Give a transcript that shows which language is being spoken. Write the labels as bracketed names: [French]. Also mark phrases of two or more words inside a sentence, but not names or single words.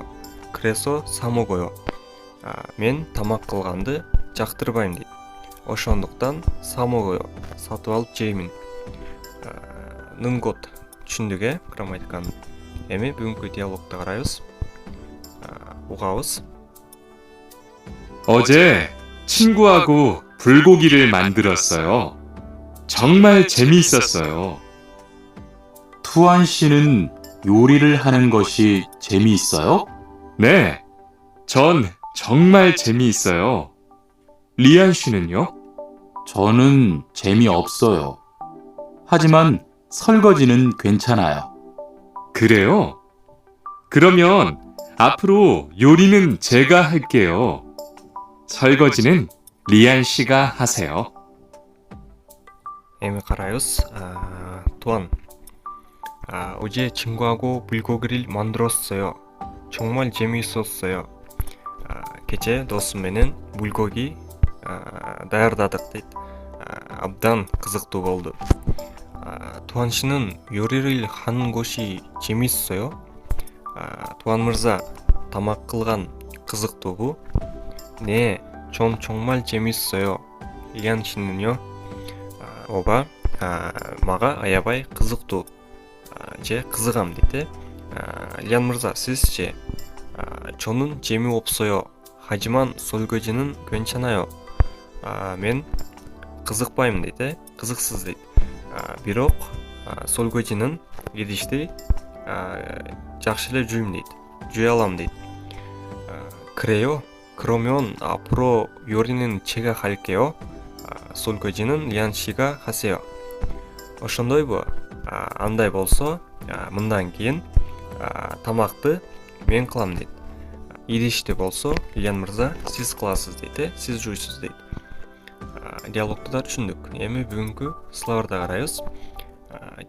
[Kyrgyz] Кресо самогоё. Мен тамак кылганды жактырбайм дейт. Ошондуктан самогоё сатып алып жеймин. Нын код түшүндүк грамматиканы. Эми бүгүнкү диалогду карайбыз. угабыз. [Korean] 어제 친구하고 불고기를 만들었어요. 정말 재미있었어요. 투안 씨는 요리를 하는 것이 재미있어요? 네, 전 정말 재미있어요. 리안 씨는요? 저는 재미없어요. 하지만 설거지는 괜찮아요. 그래요? 그러면 앞으로 요리는 제가 할게요. 설거지는 리안 씨가 하세요. [Kyrgyz] эми карайбыз. Туан. [Korean] 어제 친구하고 불고기를 만들었어요. 정말 재미있었어요. [Kyrgyz] Кече досум менен булгоги даярдадык дейт. Абдан кызыктуу болду. [Korean] Туан 씨는 요리를 하는 것이 재밌어요? [Kyrgyz] Туан мырза, тамак кылган кызыктуубу? [Korean] 네, 전 정말 재밌어요. 리안 씨는요? [Kyrgyz] Ооба, мага аябай кызыктуу же кызыгам дейт. Лиан мырза, сизчи? [Korean] 저는 재미없어요. 하지만 설거지는 괜찮아요. [Kyrgyz] Мен кызыкпайм дейт. Кызыксыз дейт. Бирок 설거지는 идишти жакшы эле жуйм дейт. Жуя алам дейт. Кре요? [Korean] 그러면 앞으로 요리는 제가 할게요. 설거지는 리안 씨가 하세요. [Kyrgyz] ошондойбу? Андай болсо, мындан кийин тамакты мен кылам дейт. Идишти болсо, Лиан мырза, сиз кыласыз дейт, сиз жуйсуз дейт. Диалогду да түшүндүк. Эми бүгүнкү словарда карайбыз.